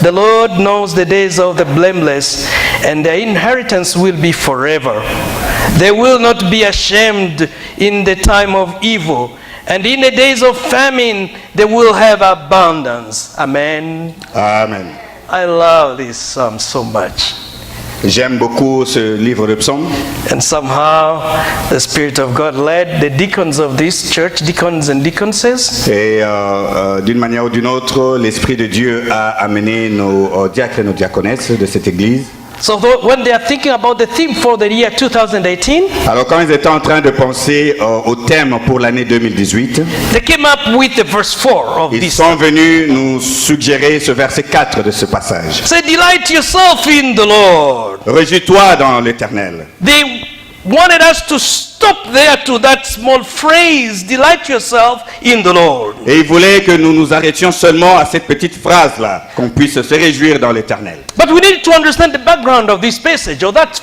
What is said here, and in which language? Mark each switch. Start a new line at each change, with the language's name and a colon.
English: The Lord knows the days of the blameless, and their inheritance will be forever. They will not be ashamed in the time of evil, and in the days of famine they will have abundance. Amen. Amen. I love this psalm so much.
French: J'aime beaucoup ce livre de psaumes.
English: And somehow the Spirit of God led the deacons of this church, deacons and deaconesses,
French: Et d'une manière ou d'une autre, l'Esprit de Dieu a amené nos diacres et nos diaconesses de cette église.
English: so when they are thinking about the theme for the year 2018,
French: Alors quand ils étaient en train de penser au thème pour l'année 2018,
English: they came up with the verse 4 of
French: ils
English: this.
French: sont venus nous suggérer ce verset 4 de ce passage.
English: Say, delight yourself in the Lord.
French: Réjouis-toi dans l'Éternel.
English: They wanted us to stop there to that small phrase, delight yourself in the Lord.
French: Et ils voulaient que nous nous arrêtions seulement à cette petite phrase-là, qu'on puisse se réjouir dans l'Éternel.
English: But we need to understand the background of this passage, or that